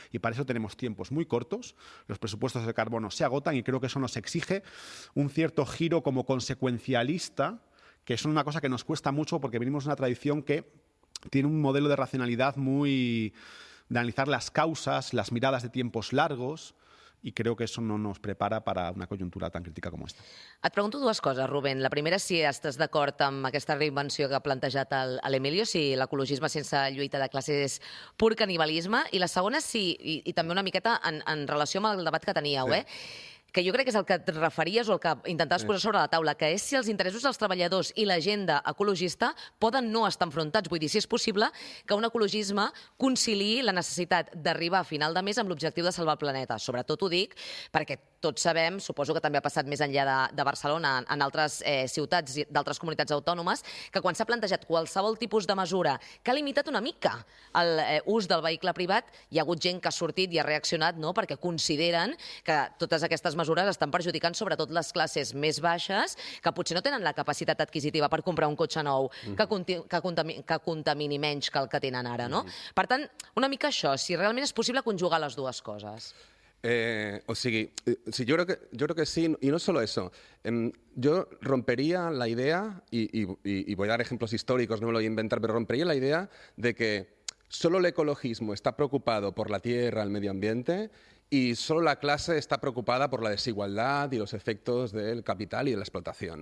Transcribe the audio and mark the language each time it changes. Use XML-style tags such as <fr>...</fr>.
<es>Y para eso tenemos tiempos muy cortos, los presupuestos de carbono se agotan y creo que eso nos exige un cierto giro como consecuencialista, que es una cosa que nos cuesta mucho porque venimos de una tradición que tiene un modelo de racionalidad muy de analizar las causas, las miradas de tiempos largos, y creo que eso no nos prepara para una coyuntura tan crítica como esta.</es> <ca>Et pregunto dues coses, Rubén. La primera, si estàs d'acord amb aquesta reinvenció que ha plantejat l'Emilio, si l'ecologisme sense lluita de classes és pur canibalisme, i la segona, i també una miqueta en relació amb el debat que teníeu, que jo crec que és el que et referies o el que intentaves posar sobre la taula, que és si els interessos dels treballadors i l'agenda ecologista poden no estar enfrontats. Vull dir, si és possible que un ecologisme conciliï la necessitat d'arribar a final de mes amb l'objectiu de salvar el planeta. Sobretot ho dic perquè tots sabem, suposo que també ha passat més enllà de Barcelona, en altres ciutats i d'altres comunitats autònomes, que quan s'ha plantejat qualsevol tipus de mesura que ha limitat una mica l'ús del vehicle privat, hi ha hagut gent que ha sortit i ha reaccionat perquè consideren que totes aquestes mesures estan perjudicant sobretot les classes més baixes, que potser no tenen la capacitat adquisitiva per comprar un cotxe nou que contamini menys que el que tenen ara, no? Per tant, una mica això, si realment és possible conjugar les dues coses.</ca> <es>Yo creo que sí, y no solo eso. Yo rompería la idea, y voy a dar ejemplos históricos, no me lo voy a inventar, pero rompería la idea de que solo el ecologismo está preocupado por la tierra, el medio ambiente, y solo la clase está preocupada por la desigualdad y los efectos del capital y de la explotación.</es>